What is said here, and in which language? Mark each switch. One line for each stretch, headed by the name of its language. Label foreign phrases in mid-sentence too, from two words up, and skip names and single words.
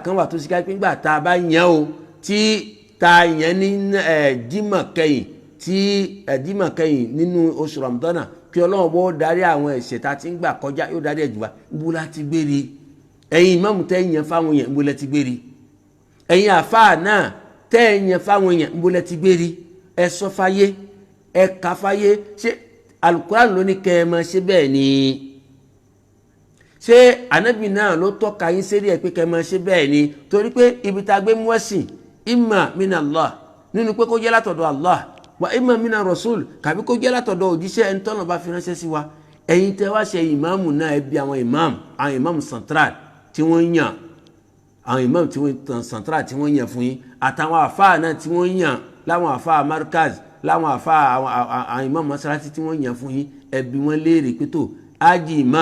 Yoruba: kan wà tó sì ká pé nígbà tá a bá yàn o tí ta yàn ní jímọ̀ kẹyìn nínú oṣù Ramadana kí Ọlọ́run bó darí àwọn ẹ̀ṣẹ̀ tá a ti ń gbà kọjá yóò darí ẹ̀jù wa ìbúlẹ̀ ti gbé rí ẹ̀yin ìmáàmù tẹ́ yàn fáwọn èèyàn ìbúlẹ̀ ti gbé rí ẹ̀yin àfáà náà tẹ́ yàn fáwọn èèyàn ìbúlẹ̀ ti gbé rí ẹ sọ fáyé ẹ kà fáyé ṣé Al-Qur'an ló ní kẹ́ ẹ máa ṣe bẹ́ẹ̀ ni ṣé ànábì náà ló tọ́ka yín sérí ẹ̀ pé kẹ́ ẹ máa ṣe bẹ́ẹ̀ ni torí pé ibi tá a gbé mú ẹ̀sìn imma
Arabic: من الله
Yoruba: nínú pé kó jẹ́ látọ̀dọ̀ Allah
Arabic: وإما من رسول
Yoruba: kàbí kó jẹ́ látọ̀dọ̀ òjíṣẹ́ ẹni tọ́nà bá fi ránṣẹ́ sí wa ẹ̀yin tẹ́ wá ṣe ìmáàmù náà ẹ bí àwọn ìmáàmù central tí wọ́n yàn àwọn ìmáàmù tí wọ́n central tí wọ́n yàn fún yín àtàwọn àfáà náà tí wọ́n yàn láwọn àfáà markaz láwọn àfáà àwọn ìmáàmù mọ́sálásí tí wọ́n yàn fún yín ẹ bí wọ́n léèrè pé tó ájì